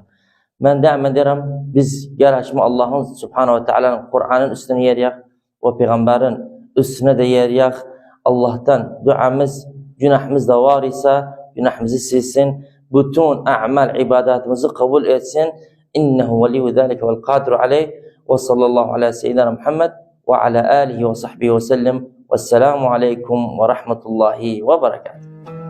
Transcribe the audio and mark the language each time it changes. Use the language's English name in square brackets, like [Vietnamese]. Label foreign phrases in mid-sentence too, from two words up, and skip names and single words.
[Turkish] Ben daima derim biz gerçekten Allah'ın [Arabic] سبحانه وتعالى [Turkish] Kur'an'ın üstüne yeriyek ve Peygamber'in üstüne de yeriyek. Allah'tan duamız günahımız da var ise günahımızı silsin. Bütün a'mal ibadetimizi kabul etsin. [Arabic] إنه ولي ذلك والقادر عليه. وصلى الله على سيدنا محمد وعلى آله وصحبه وسلم والسلام عليكم ورحمة الله وبركاته.